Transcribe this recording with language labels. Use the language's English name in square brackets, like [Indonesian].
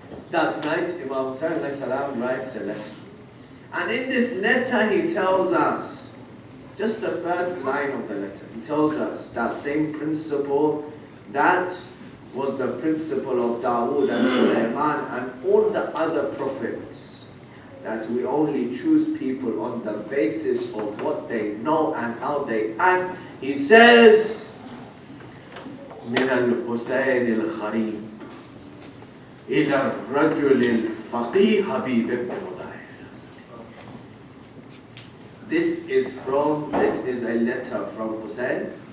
[English] That night Imam Hussain writes a letter. And in this letter he tells us, just the first line of the letter, he tells us that same principle that was the principle of Dawood and Sulaiman and all the other prophets, that we only choose people on the basis of what they know and how they act. He says, [Arabic] من الحسين الخريب إلى الرجل الفقيه حبيب بن مظاهر. [English] This is a letter from Hussein.